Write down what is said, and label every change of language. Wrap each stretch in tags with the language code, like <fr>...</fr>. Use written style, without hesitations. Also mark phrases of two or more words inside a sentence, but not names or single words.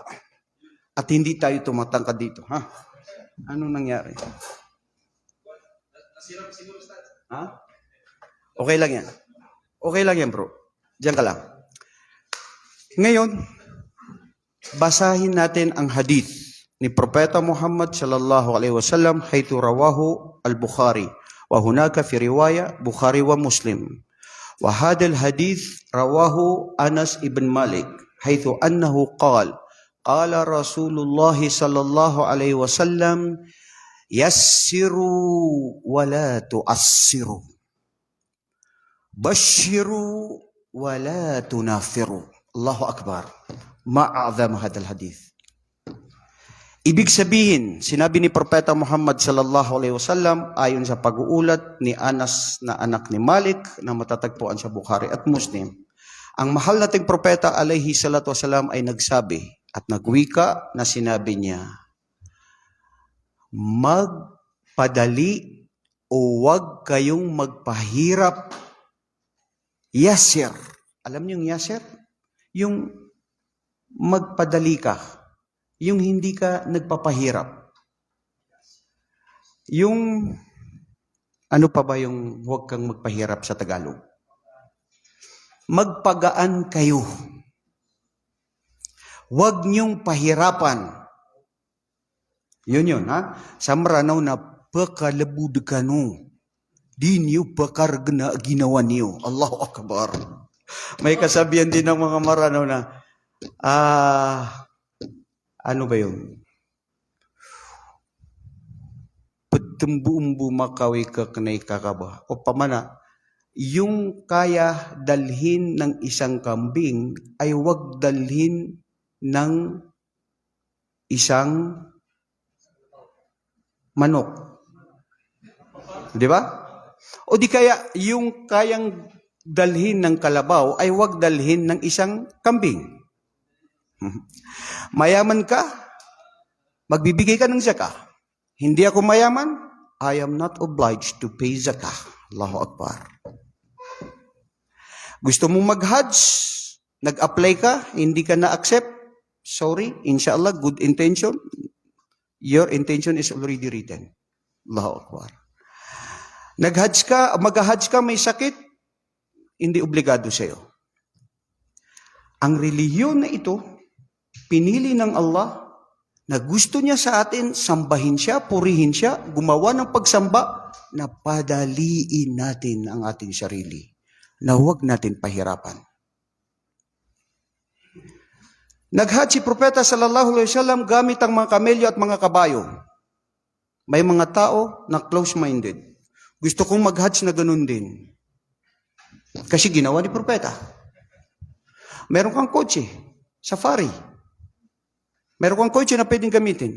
<tl>At hindi tayo tumatangkad dito, ha? Anong nangyari? Ha? Okay lang yan. Okay lang yan, bro. Diyan ka lang. Ngayon, basahin natin ang hadith ni Propeta Muhammad</tl> <ar>صلى الله عليه وسلم حيث رواه البخاري وهناك في رواية البخاري ومسلم. وهذا الحديث رواه أنس بن مالك حيث أنه قال قال رسول الله صلى الله عليه وسلم يسروا ولا تعسروا بشروا ولا تنفروا. الله أكبر. ما أعظم هذا الحديث.</ar> <tl>Ibig sabihin, sinabi ni Propeta Muhammad</tl> <ar>صلى الله عليه وسلم</ar> <tl>ayon sa pag-uulat ni Anas na anak ni Malik na matatagpuan sa Bukhari at Muslim. Ang mahal nating Propeta</tl> <ar>عليه الصلاة والسلام</ar> <tl>ay nagsabi at nagwika na sinabi niya, magpadali o wag kayong magpahirap. Yasir. Alam niyo yung yasir? Yung magpadali ka. yung hindi ka nagpapahirap. Yung, ano pa ba yung huwag kang magpahirap sa Tagalog? Magpagaan kayo. Huwag niyong pahirapan. Yun, ha?</tl> <mrw>Samranaw na pakalabud ka no. Di niyo pakargna ginawa niyo.</mrw> <ar>الله أكبر.</ar> <tl>May kasabihan din ng mga maranaw na, ano ba yun?</tl> <mrw>Patumbuumbu makawi ka kanay kakaba.</mrw> <tl>O pamana, yung kaya dalhin ng isang kambing ay wag dalhin ng isang manok. Di ba? O di kaya yung kayang dalhin ng kalabaw ay wag dalhin ng isang kambing. Mayaman ka, magbibigay ka ng zakah. Hindi ako mayaman,</tl> <en>I am not obliged to pay zakah.</en> <ar>الله أكبر.</ar> <tl>Gusto mong mag-hajj, nag-apply ka, hindi ka na-accept, sorry, inshallah,</tl> <en>good intention. Your intention is already written.</en> <ar>الله أكبر.</ar> <tl>Mag-hajj ka, may sakit, hindi obligado sa'yo. Ang relihiyon na ito, pinili ng Allah na gusto niya sa atin, sambahin siya, purihin siya, gumawa ng pagsamba, na padaliin natin ang ating sarili, na huwag natin pahirapan. Nag-hajj si Propeta</tl> <ar>صلى الله عليه وسلم</ar> <tl>gamit ang mga kamelyo at mga kabayo. May mga tao na close-minded. Gusto kong mag-hajj na ganun din. Kasi ginawa ni Propeta. Meron kang kotse, safari. Meron kang kotse na pwedeng gamitin.</tl>